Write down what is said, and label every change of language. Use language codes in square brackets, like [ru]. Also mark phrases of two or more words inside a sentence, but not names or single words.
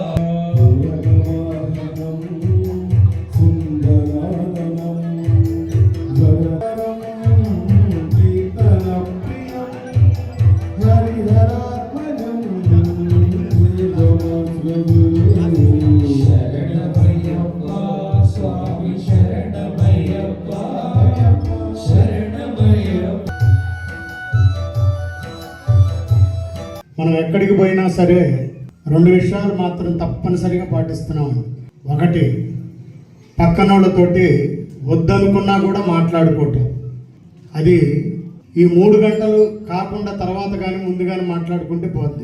[sa] सुन्दराननं वरदं कीर्तनप्रियं हरिहरात्मजं शरणमय्यप्प स्वामी शरणमय्यप्प शरणमय्यप्प [te] మనం ఎక్కడికి పోయినా సరే రెండు విషయాలు మాత్రం తప్పనిసరిగా పాటిస్తున్నాం. ఒకటి, పక్కనోళ్ళతోటి వద్దనుకున్నా కూడా మాట్లాడుకోవటం. అది ఈ 3 గంటలు కాకుండా తర్వాత కానీ ముందు కానీ మాట్లాడుకుంటే పోద్ది.